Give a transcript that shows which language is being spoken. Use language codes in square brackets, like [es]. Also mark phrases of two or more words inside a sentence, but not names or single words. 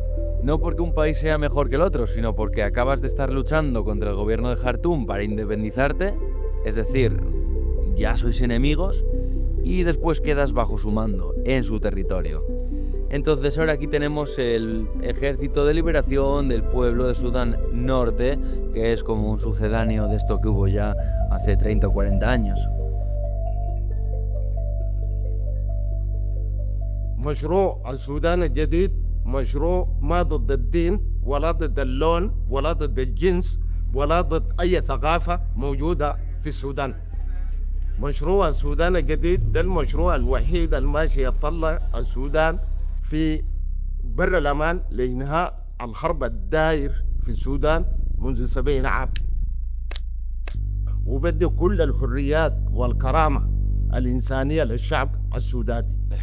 [es] No porque un país sea mejor que el otro, sino porque acabas de estar luchando contra el gobierno de Jartum para independizarte, es decir, ya sois enemigos, y después quedas bajo su mando, en su territorio. Entonces ahora aquí tenemos el Ejército de Liberación del Pueblo de Sudán Norte, que es como un sucedáneo de esto que hubo ya hace 30 o 40 años. [ar] مشروع السودان الجديد مشروع ما ضد الدين ولا ضد اللون ولا ضد الجنس ولا ضد أي ثقافة موجودة في السودان. مشروع السودان الجديد ده المشروع الوحيد الماشي يطلع السودان في بر الأمان لإنهاء الحرب الداير في السودان منذ 70 عام، وبدي كل الحريات والكرامة الإنسانية للشعب السوداني.